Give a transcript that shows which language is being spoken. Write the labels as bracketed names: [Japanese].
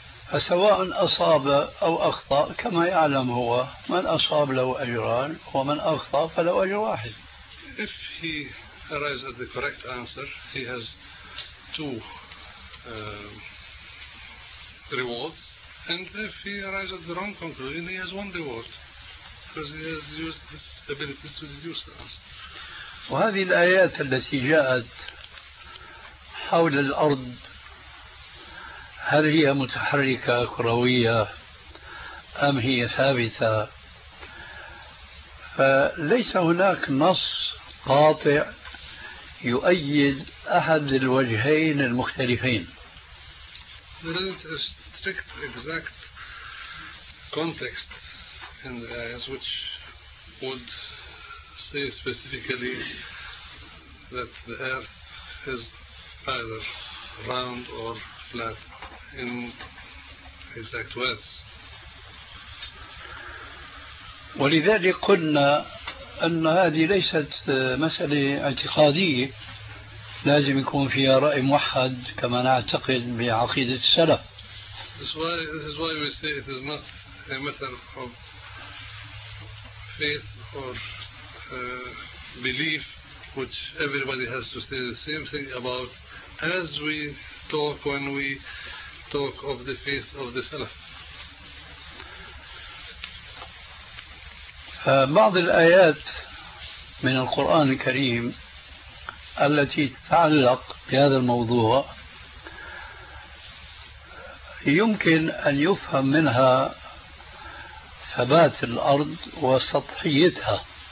[Arabic] فسواء أصاب أو أخطأ كما يعلم هو من أصاب له أجران ومن أخطأ فله أجر واحد [English] If he arrives at the correct answer he has two rewards and if he arrives at the wrong conclusion he has one reward because he has used his abilities to deduce the answer [Arabic] وهذه الآيات التي جاءت حول الأرض هل هي متحركة كروية أم هي ثابتة فليس هناك نص قاطع يؤيد أحد الوجهين المختلفين [English] There isn't a strict exact context in the ayahs which would say specifically that the earth is either round or flat in exact words [Arabic] ولذلك قلنا أن هذه ليست مسألة اعتقادية لازم يكون فيها رأي موحد كما نعتقد بعقيدة السلف [English] This is why we say it is not a matter of faith or belief which everybody has to say the same thing about as we talk when we talk of the faith of the Salaf. [Arabic] بعض الآيات من القرآن الكريم التي تتعلق بهذا الموضوع يمكن أن يفهم منها ثبات الأرض وسطحيتها